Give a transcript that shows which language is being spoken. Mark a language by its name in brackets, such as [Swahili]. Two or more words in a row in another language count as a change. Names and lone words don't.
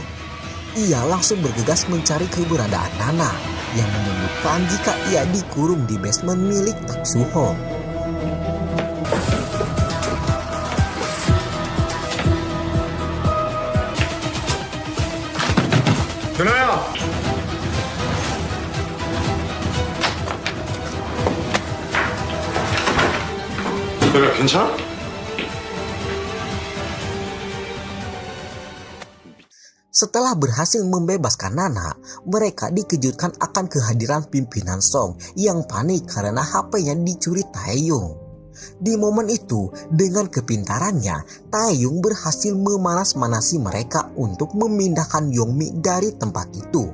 [Indonesian] Ia langsung bergegas mencari keberadaan Nana yang menyebutkan jika ia dikurung di basement milik Taksuho. [Korean] 누나야! 누나 괜찮아? [Indonesian] Setelah berhasil membebaskan Nana, mereka dikejutkan akan kehadiran pimpinan Song yang panik karena HP-nya dicuri Taeyong. Di momen itu, dengan kepintarannya, Taeyong berhasil memanas-manasi mereka untuk memindahkan Yeongmi dari tempat itu.